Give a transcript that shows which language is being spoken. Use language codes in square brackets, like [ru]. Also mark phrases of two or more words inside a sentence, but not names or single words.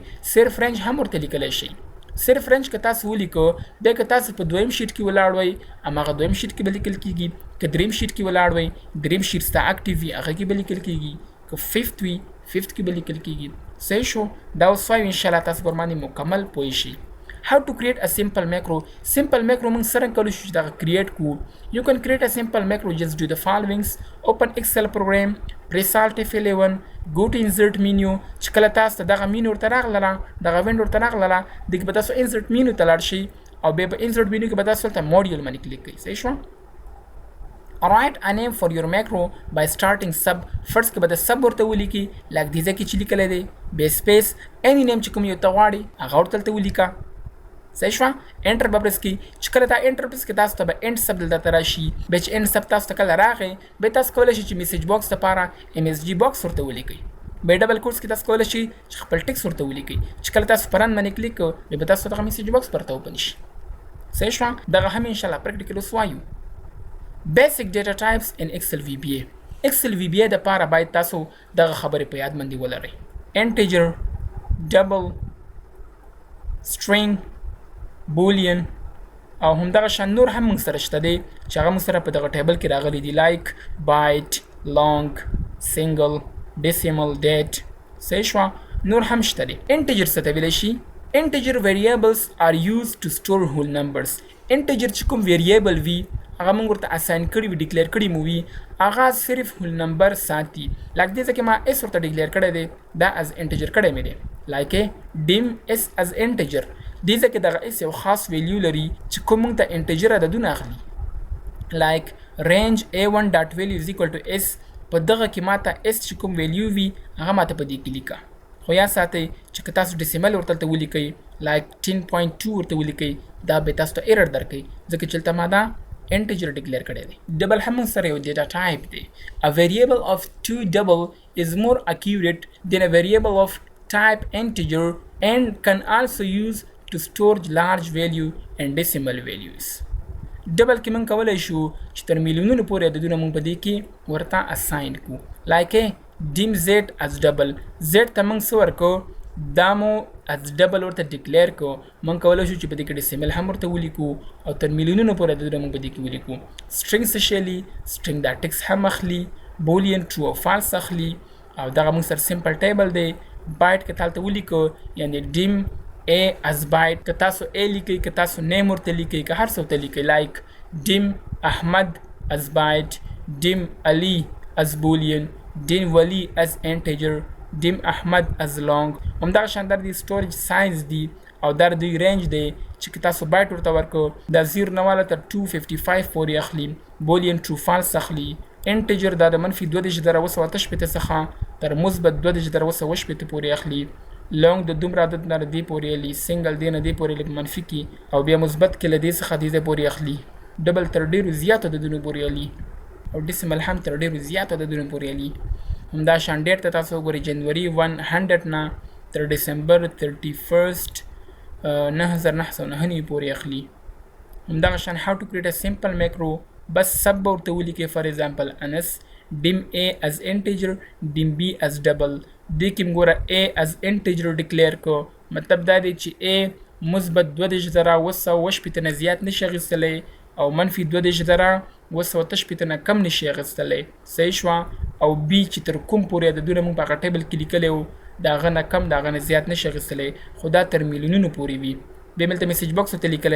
[ps] صرف رینج هم ورته لیکلی شي. صرف رینج که تاسو ولیکو بیا که تاسو په دویم شیټ کې ولاړ وئ هماغه دویم شیټ کې به لیکل کېږي که دریم شیټ کې ولاړ وئ دریم شیټ ستا اکټیو وي هغه کې به لیکل کېږي که ففت وي ففت کې به لیکل کېږي. صحیح شو. دا اوس وایو انشاءالله تاسو پر باندې مکمل پوه شئ. [en] How to create a simple macro. Simple macro [ps] موږ څرنګه کولی شو چې دغه create کړو. [en] You can create a simple macro. Just do the followings. Open Excel program. Press Alt F11. Go to insert menu. [ps] چې کله تاسو ته دغه مینو ورته راغله دغه وینډو ورته راغله دغه به تاسو [en] insert menu [ps] ته لاړ شئ او بیا په [en] insert menu [ps] کې به تاسو ته module باندې کلیک کړئ. صحیح شو. [en] Write a name for your macro by starting sub. [ps] فرست کې به د sub ورته ولیکي لکه دې ځای کې چې لیکلی دی بیا سپیس [en] any name [ps] چې کوم یو ته غواړئ هغه ورته ولیکه. صحیح شوه. انټر به پرس کړئ چې کله دا [en] enter press [ps] کړئ تاسو ته به [en] End Sub [ps] دلته راشي بیا چې [en] End Sub [ps] تاسو ته کله راغی بیا تاسو کولی شئ چې [en] message box [ps] دپاره [en] MSG box [ps] ورته ولیکئ بیا [en] double quotes [ps] کې تاسو کولی شئ چې خپل ټکس ورته ولیکئ چې کله تاسو په رن باندې کلیک کوئ بیا به تاسو ته دغه [en] message box [ps] پرته اوپن شي. صحیح شوه. دغه هم انشاءالله پریکټیکل اوس وایو. [en] Basic data types in Excel VBA. [ps] Excel VBA دپاره باید تاسو دغه خبرې په یاد باندې ولرئ. [en] integer double string boolean [ps] او همدغه شان نور هم موږ سره شته دی چې هغه موږ سره په دغه ټیبل کې راغلي دي [en] like byte long single decimal date [ps] صحیح شوه نور هم شته دی انټیجر څه ته ویلی شي [en] integer variables are used to store whole numbers [ps] انټیجر چې کوم ویریبل وي هغه موږ ورته اساین کړي وي ډیکلیئر کړي مو وي هغه صرف [en] whole number [ps] ساتي لکه دې ځکه ما اس ورته ډیکلیئر کړی دی دا [en] as integer [ps] کړی مې دی [en] like dim s as integer [ps] دې ځکه دغه اس یو خاص ویلیو لري چې کوم موږ ته انټیجر عددونه اخلي [en] like range a1 dot value is equal to s [ps] په دغه کې ماته s چې کوم ویلیو وي هغه ماته په دې کې لیکه خو یا ساتئ چې که تاسو [en] ډیسیمل ورته [ps] ولیکئ لایک 10.2 ورته ولیکئ دا به تاسو ته ایرر درکوي ځکه چې دلته ما دا انټیجر ډیکلیئر کړی دی ډبل هم سره یو [en] data type [ps] دی [en] a variable of 2 double is more accurate than a variable of type integer and can also use to store large value and decimal values [ps] ډبل کې موږ کولی شو چې تر میلیونونو پورې عددونه موږ په دې کې ورته اساین کړو [en] like dim z as double [ps] z ته موږ څه ورکړو دا مو [en] as double [ps] ورته ډیکلیئر کو موږ کولی شو چې په دې کې ډیسیمل هم ورته ولیکو او تر میلیونونو پورې عددونه موږ په دې کې ولیکو سټرینګ څه شی لي سټرینګ دا ټکس هم اخلي بولین ټرو او فالس اخلي او دغه موږ سره [en] simple table [ps] دی بایټ کې تالته ولیکو یعنی [en] dim a as byte [ps] که تاسو a لیکئ که تاسو نیم ورته لیکئ که هر څه ورته لیکئ [en] like dim احمد as byte dim ali as boolean dim wali as integer dim احمد as long [ps] همدغه شاندار دی storage size دی او در دوی رینج دی چې که تاسو بایټ ورته ورکړو دا 0 نه والا تر 255 پورې اخلي بولین [en] true false [ps] اخلي انټیجر دا د منفي 22,258 څخه تر مثبت 22,258 پورې اخلي لونګ د دومره عدد نه دی پورې اخلي سنگل دی نه دی پورې لږ منفي کی او بیا مثبت کې له دې څخه دی پورې اخلي ډبل تر ډیرو زیاتو عددونو پورې اخلي او ډیسیمل هم تر ډیرو زیاتو عددونو پورې اخلي همدا شان ډیټ ته تاسو وګورئ جنوري 100 نه تر ډیسمبر 31 9999 پورې اخلي همدغه شان [en] how to create a simple macro [ps] بس سب ورته ولیکئ [en] for example [ps] انس [en] dim a as integer dim b as double [ps] دې کې موږ [en] a as integer [ps] ډیکلیئر کو مطلب دا دی چې a مثبت 22,258 نه زیات نشي اخیستلی او منفي 22,258 نه کم نشي اخیستلی صحیح شوه او b چې تر کوم پورې عددونه موږ په هغه ټیبل کې لیکلی وو د هغه نه کم د هغه نه زیات نشي اخیستلی خو دا تر میلیونونو پورې وي بیا مې دلته میسیج باکس ورته لیکلی